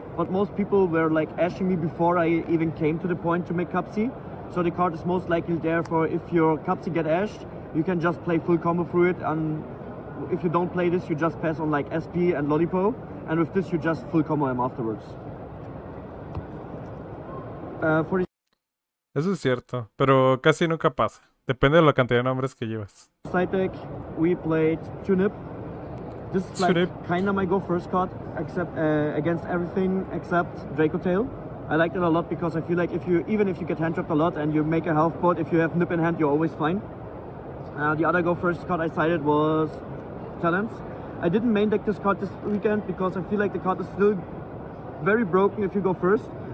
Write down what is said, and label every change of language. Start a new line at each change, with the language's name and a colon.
English: But most people were like ashing me before I even came to the point to make Cupsy. So the card is most likely there for if your Cupsy get ashed, you can just play full combo through it, and if you don't play this, you just pass on like SP and Lollipo, and with this you just full combo him afterwards.
Spanish: Eso es cierto, pero casi nunca pasa. Depende de la cantidad de nombres que llevas.
English: Side deck, we played Tunip. This is like kinda my go first card, except against everything except Draco Tail. I liked it a lot because I feel like even if you get hand trapped a lot and you make a health board, if you have Nip in hand, you're always fine. The other go first card I sided was Talents. I didn't main deck this card this weekend because I feel like the card is still very broken if you go first.